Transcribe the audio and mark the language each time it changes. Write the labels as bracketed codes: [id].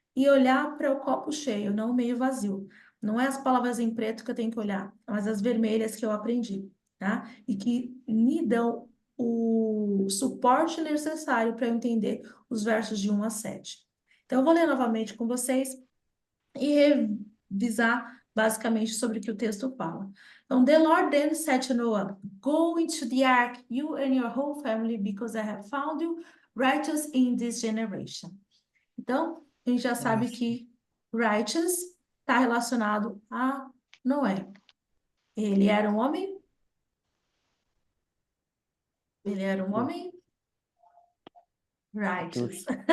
[pt] E olhar para o copo cheio, não o meio vazio. Não é as palavras em preto que eu tenho que olhar, mas as vermelhas que eu aprendi, tá? E que me dão o suporte necessário para eu entender os versos de 1 a 7. Então, eu vou ler novamente com vocês e revisar basicamente sobre o que o texto fala. [en] Então, the Lord then said to Noah, go into the ark, you and your whole family, because I have found you righteous in this generation. [pt] Então, a gente já sabe que righteous está relacionado a Noé. Ele era um homem? Ele era um homem righteous.